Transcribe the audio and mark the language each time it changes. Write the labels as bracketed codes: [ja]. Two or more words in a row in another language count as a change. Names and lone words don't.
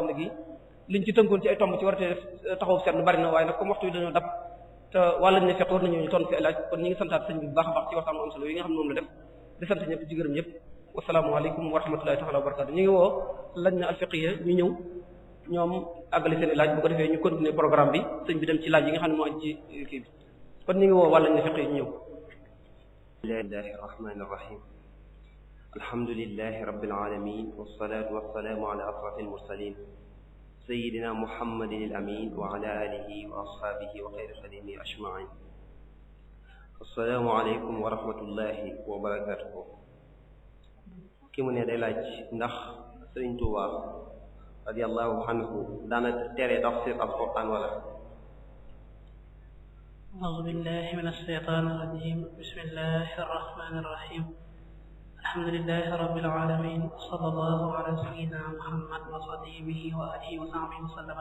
[wo] ne gi liñ ci tënkoon ci ay tomb ci war a def taxaw seetlu bari na waaye nag comme waxtu yi dañoo dab te wàllañ ne fiqh war nañu ñu tontu fi ay laaj kon ñi ngi santaat sëñ bi bu baax a baax ci waxtaan am solo yi nga xam ne moom la def di sant ñëpp ci gërëm ñëpp [ar] والسلام عليكم ورحمة الله تعالى وبركاته [wo] ñu ngi woo lañ na al fiqh yi ñu ñëw ñoom àggali seen i laaj bu ko defee ñu [fr] continuer programme [wo] bi sëñ bi dem ci laaj yi nga xam ne moo aju ci kii bi kon ñu ngi woo wàllañ ne fiqh yi ñu ñëw [ar] بسم الله الرحمن الرحيم الحمد لله رب العالمين والصلاة والسلام على أشرف المرسلين سيدنا محمد الأمين وعلى آله وأصحابه وخير خديمه أجمعين السلام عليكم ورحمة الله وبركاته [wo] ki mu ne day laaj ndax Sëriñ Tuubaa [ar] رضي الله عنه [wo] daana tere tafsir alquran wala [ar] أعوذ بالله من الشيطان الرجيم بسم الله الرحمن الرحيم الحمد لله رب العالمين صلى الله على سيدنا محمد وخديمه وعلى آله وصحبه وسلم